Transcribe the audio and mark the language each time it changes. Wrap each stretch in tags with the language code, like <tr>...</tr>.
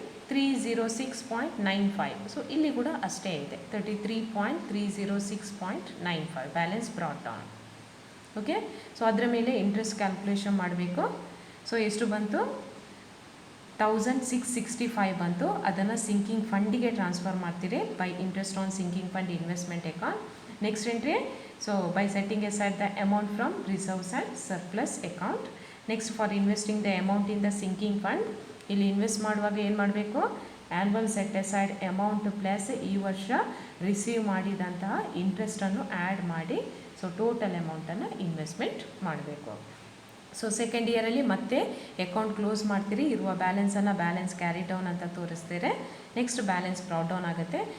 <kn>33,306.95. So ಇಲ್ಲಿ ಕೂಡ ಅಷ್ಟೇ ಇದೆ, 33.306.95 balance brought down. Okay, so ಅದರ ಮೇಲೆ ಇಂಟ್ರೆಸ್ಟ್ ಕ್ಯಾಲ್ಕುಲೇಷನ್ ಮಾಡಬೇಕು. ಸೊ ಎಷ್ಟು ಬಂತು? 1665 ಬಂತು. ಅದನ್ನು ಸಿಂಕಿಂಗ್ ಫಂಡಿಗೆ ಟ್ರಾನ್ಸ್ಫರ್ ಮಾಡ್ತೀರಿ</kn> <en>By interest on sinking fund investment account. Next entry, so by setting aside the amount from reserves and surplus account. Next for investing the amount in the sinking fund,</en> <kn>ಇಲ್ಲಿ invest ಮಾಡುವಾಗ ಏನು ಮಾಡಬೇಕು? Annual set aside amount plus ಈ ವರ್ಷ receive ಮಾಡಿದಂತಹ ಇಂಟ್ರೆಸ್ಟನ್ನು add ಮಾಡಿ so total ಅಮೌಂಟನ್ನು investment ಮಾಡಬೇಕು. ಸೊ ಸೆಕೆಂಡ್ ಇಯರಲ್ಲಿ ಮತ್ತೆ ಅಕೌಂಟ್ ಕ್ಲೋಸ್ ಮಾಡ್ತೀರಿ, ಇರುವ ಬ್ಯಾಲೆನ್ಸನ್ನು ಬ್ಯಾಲೆನ್ಸ್ ಕ್ಯಾರಿ ಡೌನ್ ಅಂತ ತೋರಿಸ್ತೀರಿ, ನೆಕ್ಸ್ಟ್ ಬ್ಯಾಲೆನ್ಸ್ ಬ್ರಾಟ್ ಡೌನ್ ಆಗುತ್ತೆ.</kn>